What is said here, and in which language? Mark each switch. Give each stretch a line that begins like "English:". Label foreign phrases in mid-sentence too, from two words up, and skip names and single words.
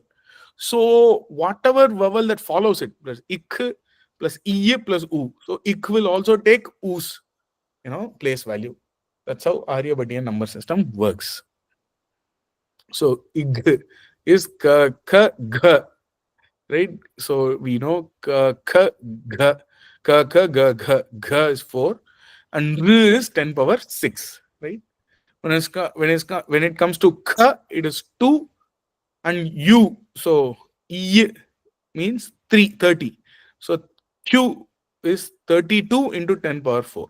English: So whatever vowel that follows it, plus ik plus e plus u, so ik will also take us place value. That's how Aryabhatiya number system works. So ig is ka ka gha, right? So we know ka ka gha, ka ka gha gha, gha is 4 and r is 10 power 6, right? When it comes to ka, it is 2 and u, so e means 30. So q is 32 into 10 power 4.